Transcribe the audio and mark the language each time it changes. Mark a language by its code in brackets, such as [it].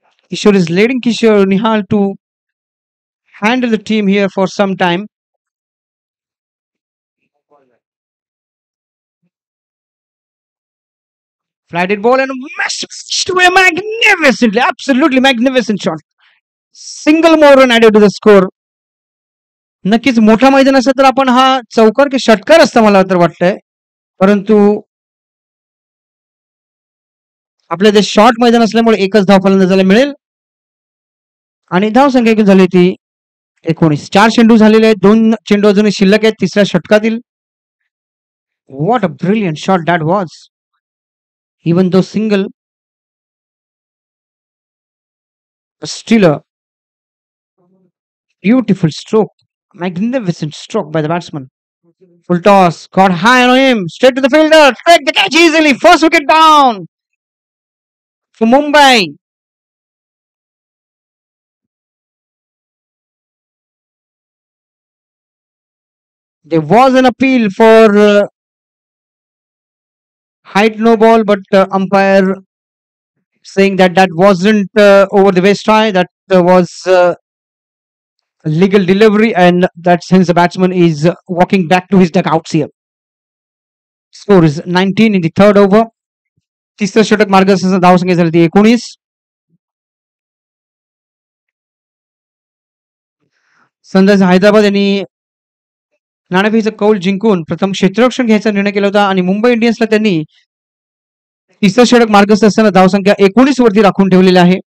[en] Kishore is leading Kishore Nihal to handle the team here for some time. Flatted ball and smashed away magnificently, absolutely magnificent shot. Single more run added to the score. [mr] नक्कीच मोठा मैदान असेल तर आपण हा चौकार की षटकार असतं मला तर वाटतंय. परंतु आपल्या जे शॉर्ट मैदान असल्यामुळे एकच धाव फलंदाजाला मिळेल आणि धाव संख्या एकूण झाली ती 19. 4 चेंडू झालेले आहेत. 2 चेंडू अजूनही शिल्लक आहेत तिसऱ्या षटकातील. [en] What a brilliant shot that was. Even though single, still a beautiful stroke, magnificent stroke by the batsman. Full toss, got high on him, straight to the fielder, take the catch easily, first wicket down for Mumbai. There was an appeal for height no ball, but umpire saying that that wasn't over the waist high, that was legal delivery, and that hence the batsman is walking back to his dugouts here. Score is 19 in the third over. [mr] तिसरं षटक मार्गदर्शनाचा धावसंख्या झाली ती 19. Sunrisers Hyderabad यांनी नाणेफेकीचा कौल जिंकून प्रथम क्षेत्ररक्षण घ्यायचा निर्णय केला होता आणि मुंबई इंडियन्सला त्यांनी तिसरं षटक मार्गस्थ असताना धावसंख्या 19 वरती राखून ठेवलेली आहे.